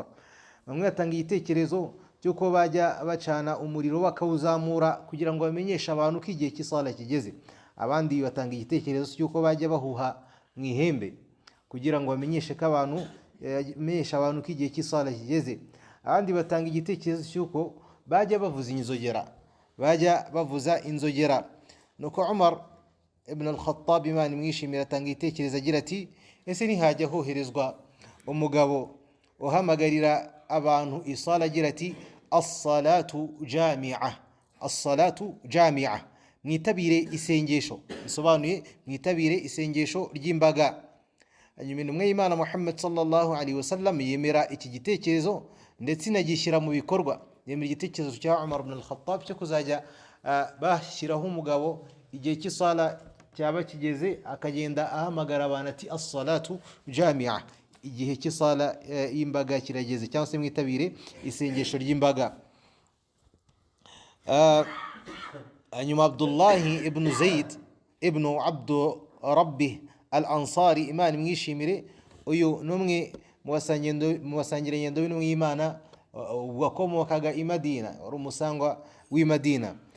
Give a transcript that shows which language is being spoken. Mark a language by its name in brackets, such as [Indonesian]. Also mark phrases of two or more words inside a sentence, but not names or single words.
[Kinyarwanda] Bamwe batanga igitekerezo cyuko bajya bacana umuriro bakawuzamura kugira ngo bamenyeshe abantu ko igihe cy'isala kigeze. Abandi batanga igitekerezo cyuko bajya bahuha mu ihembe kugira ngo bamenyeshe abantu ko igihe cy'isala kigeze. Abandi batanga igitekerezo cyuko bajya bavuza inzogera. Nuko Umar ibn al-Khattab, Imana imwishimira, atanga igitekerezo agira ati: ese ntihajya hoherezwa umugabo uhamagarira abantu isala agira ati: [Arabic] الصلاة جامعة، الصلاة جامعة, [Kinyarwanda] mwitabire isengesho. Bisobanuye mwitabire isengesho ry'imbaga. Hanyuma intumwa y'Imana Muhammad [Arabic] صلى الله عليه وسلم [Kinyarwanda] yemera iki gitekerezo ndetse inagishyira mu bikorwa. Yemera igitekerezo cya Umar ibn al-Khattab cyo kuzajya bashyiraho umugabo igihe cy'isala cyaba kigeze, akagenda ahamagara abantu ati: [Arabic] الصلاة جامعة, [Kinyarwanda] igihe cy'isala y'imbaga kirageze, cyangwa se mwitabire isengesho ry'imbaga. Hanyuma Abdullah ibn Zayd ibn Abd Rabbih al-Ansari, Imana imwishimire, uyu numwe mu basangira ngendo b'intumwa y'Imana wakomokaga i Madina, wari umusangwa w'i Madina.